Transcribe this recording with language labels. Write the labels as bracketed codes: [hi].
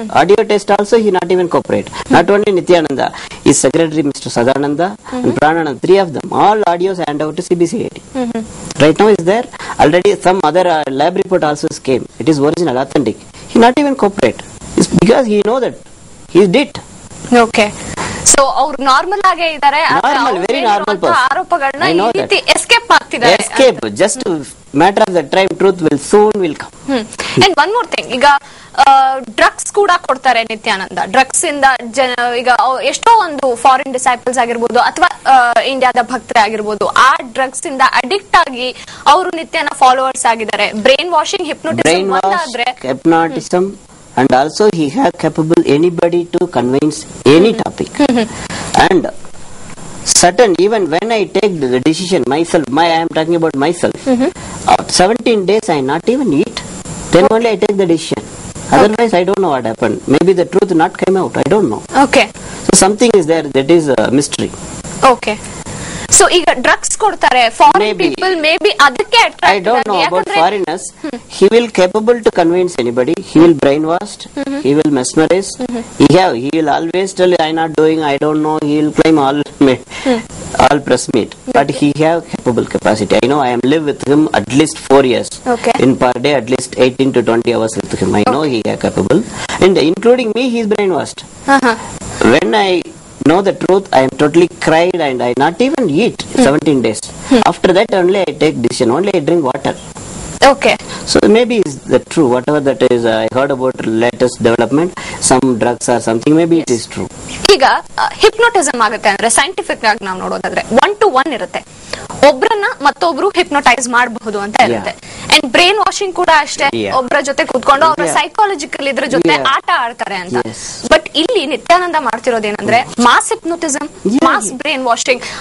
[en] Audio test also he not even cooperate. Not only Nityananda, his secretary Mr. Sadananda and Pranananda, 3 of them. All audios hand over to CBCID. Right now is there. Already some other lab report also came. It is original, authentic. He not even cooperate. It's because he know that he did. [kn] Okay. So ಅವ್ರು normal ಆಗೇ ಇದ್ದಾರೆ, [en] very normal [kn] ಆರೋಪಗಳನ್ನ ಈ ರೀತಿ escape ಆಗ್ತಿದ್ದಾರೆ. [en] Escape just matter of the time, truth will soon will come. And one more thing, [kn] ಈಗ drugs ಕೂಡ ಕೊಡ್ತಾರೆ Nithyananda. Drugs ಇಂದ ಈಗ ಎಷ್ಟೋ ಒಂದು ಫಾರಿನ್ ಡಿಸೈಪಲ್ಸ್ ಆಗಿರ್ಬೋದು ಅಥವಾ ಇಂಡಿಯಾದ ಭಕ್ತರೇ ಆಗಿರ್ಬೋದು, ಆ ಡ್ರಗ್ಸ್ ಇಂದ ಅಡಿಕ್ಟ್ ಆಗಿ ಅವರು ನಿತ್ಯನ ಫಾಲೋವರ್ಸ್ ಆಗಿದ್ದಾರೆ. [en] Brain washing, hypnotism and also he have capable anybody to convince any topic. And certain, even when I take the decision myself, I am talking about myself, 17 days I not even eat, then only I take the decision. Otherwise I don't know what happened. Maybe the truth not came out, I don't know. Okay. So something is there, that is a mystery. Okay. [kn] So ಈಗ drugs ಕೊಡ್ತಾರೆ [en] foreign people, maybe [kn] ಅದಕ್ಕೆ [en] I don't know about foreigners. He will capable to convince anybody. He will brainwashed. He will mesmerize. He will always tell I not doing, I don't know. He will claim all press meet. But he have capable capacity. I know. I am live with him at least 4 years. Okay. In per day at least 18 to 20 hours with him. I know he have capable, and including me, he is brainwashed. When I know the truth, I am totally cried and I not even eat 17 days. After that only I take decision, only I drink water. Okay. So maybe is that true, whatever that is. I heard about latest development, some drugs or something, maybe it is true. [kn] ಈಗ hypnotism ಆಗುತ್ತೆ ಅಂದ್ರೆ scientific ಆಗಿ ನಾವು ನೋಡೋದಾದ್ರೆ 1 to 1 ಇರುತ್ತೆ. ಒಬ್ರನ್ನ ಮತ್ತೊಬ್ರು hypnotise ಮಾಡಬಹುದು ಅಂತ ಇರುತ್ತೆ. ಅಂಡ್ ಬ್ರೈನ್ ವಾಷಿಂಗ್ ಕೂಡ ಅಷ್ಟೇ, ಒಬ್ಬರ ಜೊತೆ ಕೂತ್ಕೊಂಡು ಅವರ ಸೈಕಾಲಜಿಕಲ್ ಇದ್ರ ಜೊತೆ ಆಟ ಆಡ್ತಾರೆ ಅಂತ. ಬಟ್ ಇಲ್ಲಿ Nithyananda ಮಾಡ್ತಿರೋದೇನಂದ್ರೆ mass hypnotism, mass brain washing.